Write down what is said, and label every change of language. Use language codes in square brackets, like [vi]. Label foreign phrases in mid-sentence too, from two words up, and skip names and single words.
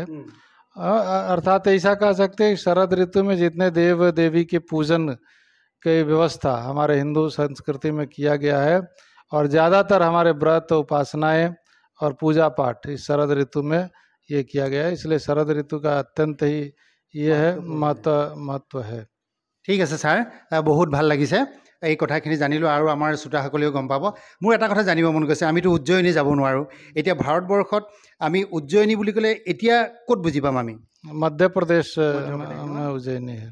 [hi] अर्थात ऐसा कह सकते हैं शरद ऋतु में जितने देव देवी के पूजन की व्यवस्था हमारे हिंदू संस्कृति में किया गया है, और ज़्यादातर हमारे व्रत उपासनाएं और पूजा पाठ इस शरद ऋतु में ये किया गया है। इसलिए शरद ऋतु का अत्यंत ही ये है महत्व है। [as] ঠিক আছে ছাৰ, বহুত ভাল লাগিছে এই কথাখিনি জানিলোঁ, আৰু আমাৰ শ্ৰোতাসকলেও গম পাব। মোৰ এটা কথা জানিব মন গৈছে, আমিতো উজ্জয়িনী যাব নোৱাৰোঁ। এতিয়া ভাৰতবৰ্ষত আমি উজ্জয়িনী বুলি ক'লে এতিয়া ক'ত বুজি পাম আমি? [hi] मध्य प्रदेश में उज्जैनी है।